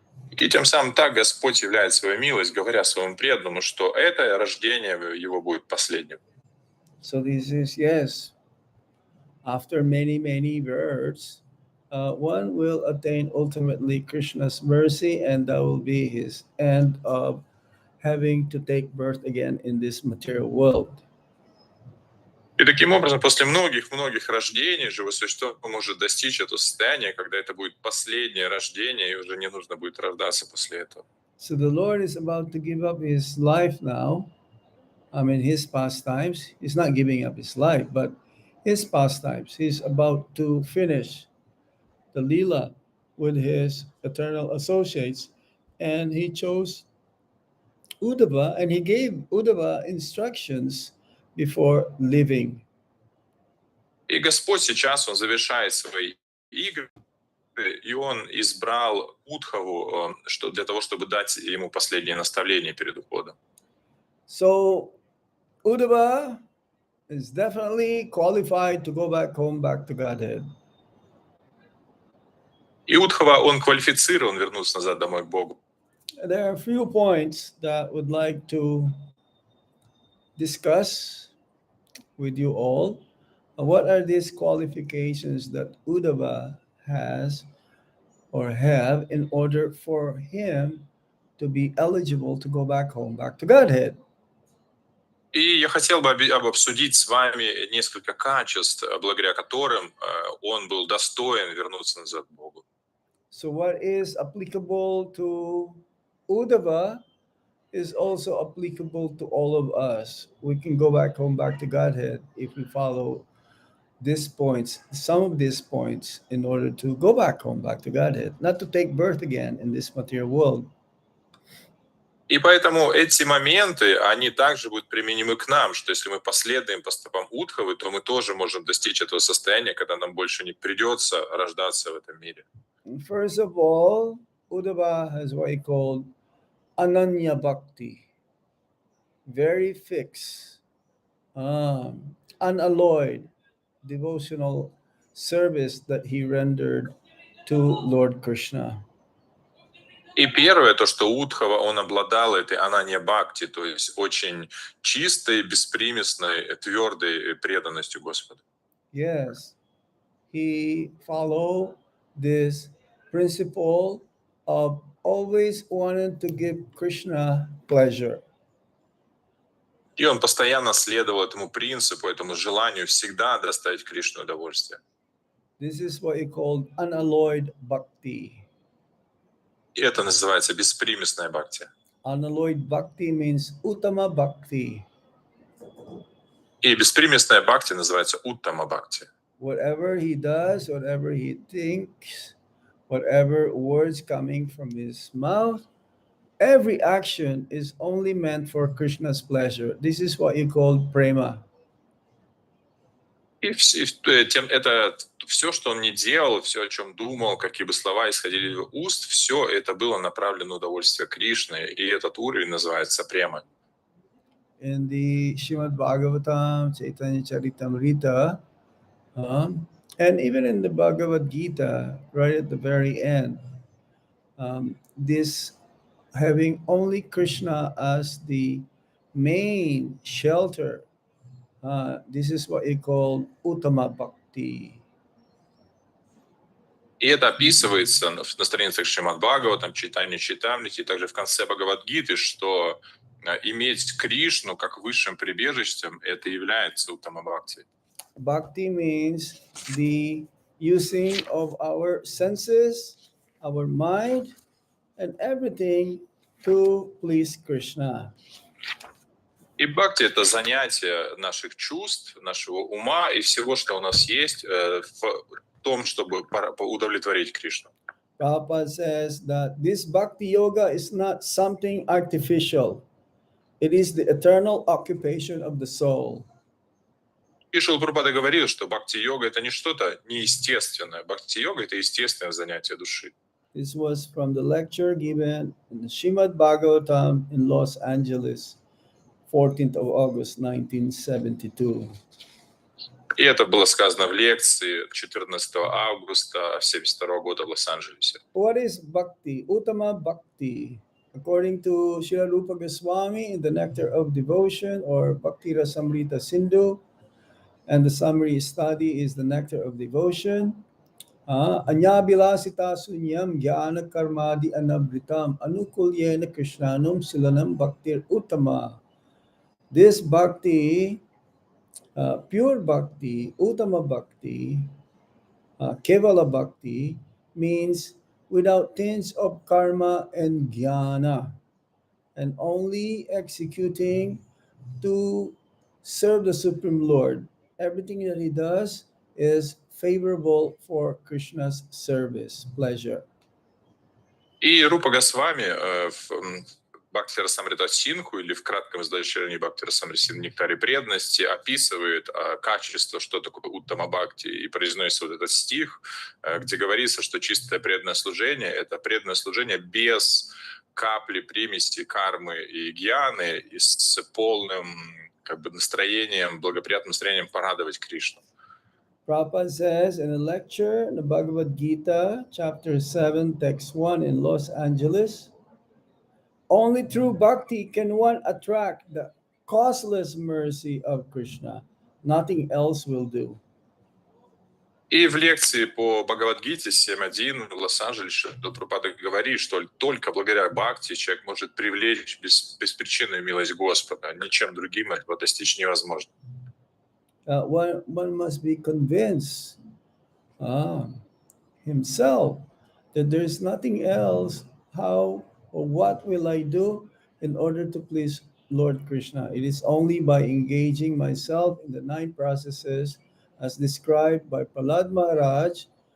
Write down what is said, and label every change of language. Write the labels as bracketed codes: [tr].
[ru] И тем самым так Господь являет свою милость, говоря своему преданному, что это рождение его будет последним. [en] So this is, yes, after many, many births, one will attain ultimately Krishna's mercy, and that will be his end of having to take birth again in this material world. [ru] И таким образом, после многих-многих рождений живое существо может достичь этого состояния, когда это будет последнее рождение, и уже не нужно будет рождаться после этого. [en] So the Lord is about to give up his life now. I mean, his pastimes. He's not giving up his life, but his pastimes. He's about to finish the Leela with his eternal associates. And he chose Uddhava and he gave Uddhava instructions before leaving. [ru] И Господь сейчас, Он завершает свои игры, и Он избрал Удхаву для того, чтобы дать ему последнее наставление перед уходом. [en] So Uddhava is definitely qualified to go back home, back to Godhead. [ru] И Удхава, он квалифицирован вернуться назад домой к Богу. [en] There are a few points that I would like to discuss with you all. What are these qualifications that Uddhava has or have in order for him to be eligible to go back home, back to Godhead? [ru] И я хотел бы обсудить с вами несколько качеств, благодаря которым он был достоин вернуться назад к Богу. [en] So what is applicable to Uddhava is also applicable to all of us. We can go back home, back to Godhead if we follow these points, some of these points, in order to go back home, back to Godhead, not to take birth again in this material world. [ru] И поэтому эти моменты, они также будут применимы к нам, что если мы последуем по стопам Удховы, то мы тоже можем достичь этого состояния, когда нам больше не придется рождаться в этом мире. [en] First of all, Uddhava has what he called Ananya Bhakti, very fixed, unalloyed devotional service that he rendered to Lord Krishna. [ru] И первое, то, что Удхова, он обладал этой ананья бхакти, то есть очень чистой, беспримесной, твердой преданностью Господу. [en] Yes, he followed this principle of always wanting to give Krishna pleasure. [ru] И он постоянно следовал этому принципу, этому желанию всегда доставить Кришну удовольствие. [en] This is what he called unalloyed bhakti. [ru] И это называется беспримесная бхакти. [en] Unalloyed bhakti means uttama bhakti. [ru] И беспримесная бхакти называется уттама бхакти. [en] Whatever he does, whatever he thinks, whatever words coming from his mouth, every action is only meant for Krishna's pleasure. This is what you call prema. [ru] И это все, что он не делал, все, о чем думал, какие бы слова исходили из его уст, все это было направлено на удовольствие Кришны, и этот уровень называется према. [en] In the S.Bhagavatam, Chaitanya Charitamrita, and even in the Bhagavad Gita, right at the very end, this having only Krishna as the main shelter, this is what you call Uttama Bhakti. [ru] И это описывается на страницах Шримад Бхагаватам, Чайтанья Чайтамрити, и также в конце Бхагавадгиты, что иметь Кришну как высшим прибежищем, это является уттама бхакти. [en] Bhakti means the using of our senses, our mind, and everything to please Krishna. [ru] И бхакти — это занятие наших чувств, нашего ума и всего, что у нас есть, в том, чтобы удовлетворить Кришну. [en] Prabhupada says that this bhakti yoga is not something artificial. It is the eternal occupation of the soul. [ru] И Шрила Прабхупада говорил, что бхакти-йога — это не что-то неестественное. Бхакти-йога — это естественное занятие души. [en] This was from the lecture given in the Srimad Bhagavatam in Los Angeles, 14th of August, 1972. [ru] И это было сказано в лекции 14 августа 1972 года в Лос-Анджелесе. [en] What is bhakti? Uttama bhakti. According to Srila Rupa Goswami in the Nectar of Devotion or Bhakti Rasamrita Sindhu, and the summary study is the Nectar of Devotion. [sa] Anyabilasita sunyam jnana karmadi anabritam anukulyena krishnanum silanam bhaktir uttama. [en] This bhakti, pure bhakti, uttama bhakti, kevala bhakti, means without tinge of karma and jnana, and only executing to serve the Supreme Lord. Everything that he does is favorable for Krishna's service, pleasure. [ru] И Рупа Госвами в Бхакти Расамрита Синху или в кратком изложении Бхакти Расамрита Нектаре преданности описывает качество, что такое уттама бхакти, и произносит вот этот стих, где говорится, что чистое преданное служение — это преданное служение без капли примеси кармы и гьяны, и с полным настроением, благоприятным настроением порадовать Кришну. [en] Prabhupada says in a lecture in the Bhagavad Gita, chapter 7, text 1 in Los Angeles, only through bhakti can one attract the causeless mercy of Krishna. Nothing else will do. [ru] И в лекции по Бхагавадгите 7.1 в Лос-Анджелесе Прабхупада говорит, что только благодаря бхакти человек может привлечь беспричинную милость Господа. Ничем другим этого достичь невозможно. [en] One must be convinced himself that there is nothing else. How or what will I do in order to please Lord Krishna? It is only by engaging myself in the 9 processes as described by Prahlad Maharaj